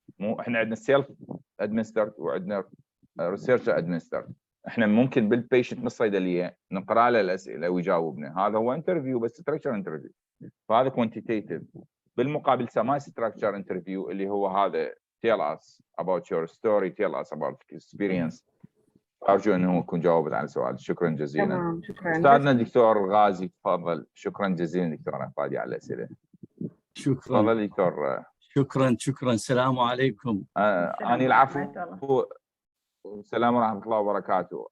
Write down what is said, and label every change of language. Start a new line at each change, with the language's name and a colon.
Arabic: مو احنا عندنا سيلف ادمنسترد وعندنا ريسيرش ادمنسترد. احنا ممكن بالبيشنت من الصيدليه نقرا له الاسئله ويجاوبنا، هذا هو انترفيو بس ستراكشر انترفيو، فهذا كوانتيتيف. بالمقابل سماي ستراكشر انترفيو اللي هو هذا
English: tell us about your story, tell us about experience.
Arabic: أرجو أنه أكون جاوبت على سؤال. شكرا جزيلا. تمام، شكرا. أستاذنا الدكتور غازي تفضل. شكرا جزيلا دكتور فادي على الأسئلة. شكرا. تفضل دكتور. شكرا. السلام عليكم. أنا العفو. السلام ورحمة الله وبركاته.